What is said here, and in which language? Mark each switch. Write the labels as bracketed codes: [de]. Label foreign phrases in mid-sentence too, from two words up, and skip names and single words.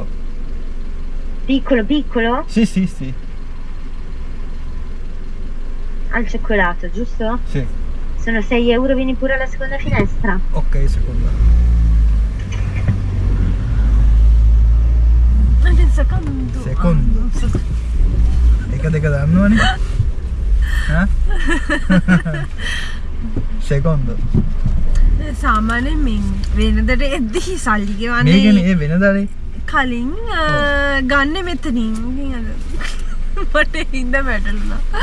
[it] Piccolo? Sì, sì, sì. Al cioccolato, giusto? Sì. Sono 6 euro, vieni pure alla seconda finestra. Ok, seconda. Secondo. [si] එක දෙක දන්නවනේ. හා? [it] Secondo. [si] සාමාන්‍යයෙන් මේ වෙනදට එද්දි සල්ලි ගෙවන්නේ මේකනේ ඒ වෙනදානේ. කලින් ගන්න මෙතනින්. ඉතින් අද මට හින්ද වැටුණා.